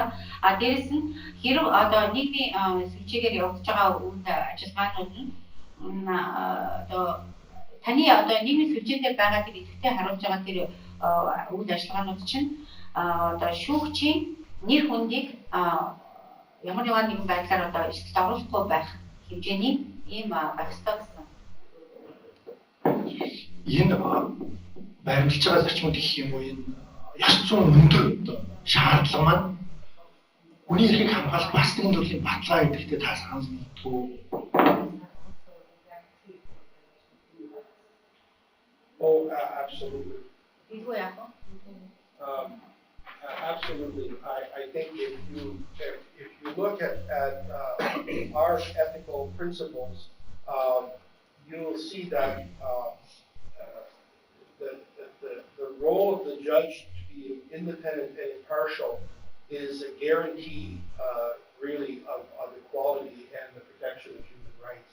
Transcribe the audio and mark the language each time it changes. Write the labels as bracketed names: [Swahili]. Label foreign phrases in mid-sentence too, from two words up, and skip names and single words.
[Mongolian] Дээрэс нь хэрв одоо нийгмийн сүлжээгээр явагдаж байгаа үйл ажиллагаанууд нь одоо таны одоо нийгмийн сүлжээтэй байгаа тэр идэвхтэй харуулж байгаа тэр үйл ажиллагаанууд чинь одоо шүүгчийн нэр хүндийг ямар нэгэн байдлаар одоо эрсдэлд оруулахгүй байх хэмжээний ийм байх ёстой гэсэн. Энэ баримталж байгаа зарчмууд гэх юм уу энэ ёс зүйн өндөр шаардлага маань хүний эрхийг хамгаалах бас нэгэн төрлийн баталгаа гэдэгтээ та санал нэгдэггүй. [English] Oh, absolutely. Absolutely. I think if you look at our ethical principles, you'll see that the role of the judge to be independent and impartial is a guarantee, really, of equality and the protection of human rights.